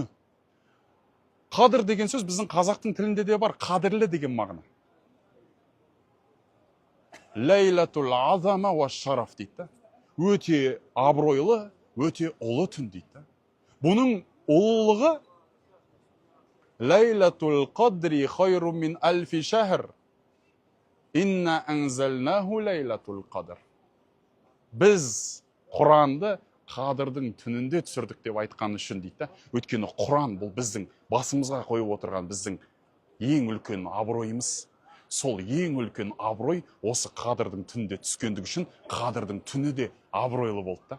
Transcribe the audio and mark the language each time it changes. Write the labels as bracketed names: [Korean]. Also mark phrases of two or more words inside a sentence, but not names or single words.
[Kazakh] Қадыр деген сөз біздің қазақтың тілінде де бар. Қадірлі деген мағына. [Arabic] ليلة العظمة و الشرف дейді. [Kazakh] Өте абыройлы, өте ұлы түн дейді. Бұның ұлылығы [Arabic] ليلة القدر خير من ألف شهر. إنا أنزلناه ليلة القدر. [Kazakh] Біз Құранды Қадырдың түнінде түсірдік деп айтқан үшін дейді. Өйткені Құран бұл біздің басымызға қойып отырған біздің ең үлкен абыройымыз. Сол ең үлкен абырой осы Қадырдың түнінде түскендігі үшін Қадырдың түні де абыройлы болды.